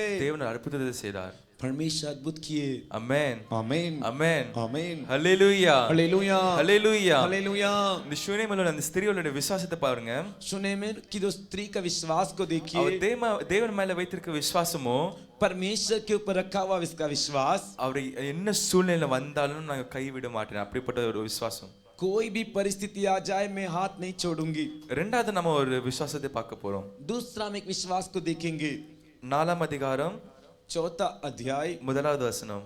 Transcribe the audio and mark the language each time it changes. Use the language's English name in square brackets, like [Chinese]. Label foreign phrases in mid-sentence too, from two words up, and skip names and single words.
[Tamil] தேவன் அற்புதத்தை செய்தார். [Hindi] परमेश्वर अद्भुत किए Amen. आमीन Amen. आमीन Hallelujah. हालेलुया Hallelujah. हालेलुया [Tamil] இந்த சூனேமில் அந்த ஸ்திரீயோட விசுவாசத்தை பாருங்க. [Hindi] सुनेमिर की दो स्त्री का विश्वास को [Tamil] அவ [Hindi] देखिए [Tamil] தேவன் மேல வைத்திருக்க விசுவாசமோ [Hindi] परमेश्वर के ऊपर रखा हुआ इसका विश्वास [Tamil] அவர் என்ன சூழ்நிலை வந்தாலும் நான் கைவிட மாட்டேன் அப்படிப்பட்ட ஒரு விசுவாசம். [Hindi] कोई भी परिस्थिति आ जाए मैं हाथ नहीं छोड़ूंगी [Tamil] ரெண்டாவது நம்ம ஒரு விசுவாசத்தை பார்க்க போறோம். [Hindi] दूसरा हम एक विश्वास को देखेंगे [Tamil] 4ஆம் அதிகாரம் [Hindi] चौथा अध्याय [Tamil] 1வது வசனம்.